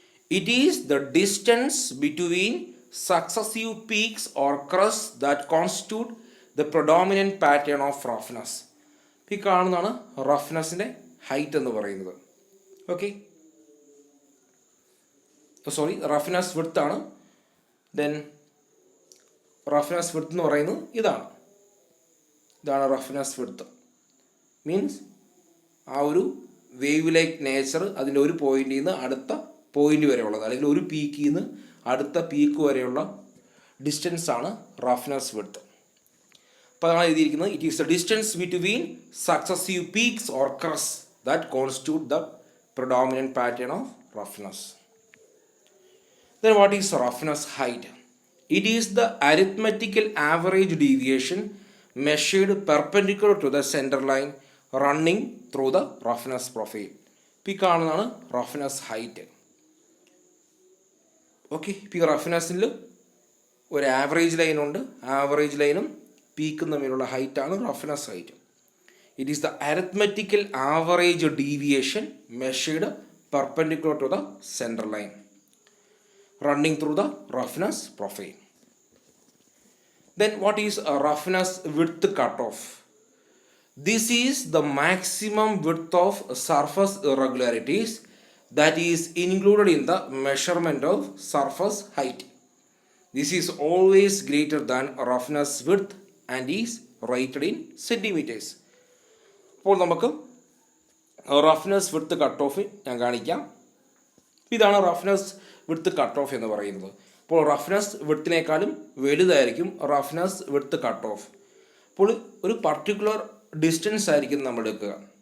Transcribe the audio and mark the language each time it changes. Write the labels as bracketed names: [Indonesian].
[English] It is the distance between successive peaks or crests that constitute the predominant pattern of roughness. [Malayalam] ഈ കാണുന്നതാണ് റഫ്നെസ്സിൻ്റെ height എന്ന് പറയുന്നത്. Okay, sorry, roughness width ആണ്. Then roughness width എന്ന് പറയുന്നത് ഇതാണ് റഫ്നെസ് വിഡ്ത്ത്. മീൻസ് ആ ഒരു വേവ് ലൈക്ക് നേച്ചർ അതിൻ്റെ ഒരു പോയിന്റിൽ നിന്ന് അടുത്ത പോയിന്റ് വരെ ഉള്ളത്, അല്ലെങ്കിൽ ഒരു പീക്കിൽ നിന്ന് അടുത്ത പീക്ക് വരെയുള്ള ഡിസ്റ്റൻസ് ആണ് റഫ്നെസ് വിഡ്ത്ത്. അപ്പോൾ അതാണ് എഴുതിയിരിക്കുന്നത്. [English] It is the distance between successive peaks or crests that constitute the predominant pattern of roughness. Then what is roughness height? It is the arithmetical average deviation measured perpendicular to the center line running through the roughness profile. [Malayalam] ഈ കാണുന്നതാണ് roughness height. Okay, ഇപ്പോൾ ഈ റഫ്നെസ്സിൽ ഒരു average ലൈനുണ്ട്. Average ലൈനും പീക്കും തമ്മിലുള്ള ഹൈറ്റാണ് roughness height. [English] It is the arithmetical average deviation measured perpendicular to the center line running through the roughness profile. Then what is a roughness width cutoff? This is the maximum width of surface irregularities that is included in the measurement of surface height. This is always greater than roughness width and is rated in centimeters. [Malayalam] അപ്പോൾ നമുക്ക് roughness width cut off ഞാൻ കാണിക്കാം. ഇതാണ് roughness width cut off എന്ന് പറയുന്നത്. അപ്പോൾ roughness വിഡ്ത്തിനേക്കാളും വലുതായിരിക്കും roughness width cut off. അപ്പോൾ ഒരു പർട്ടിക്കുലർ ഡിസ്റ്റൻസ് ആയിരിക്കും നമ്മൾ എടുക്കുക.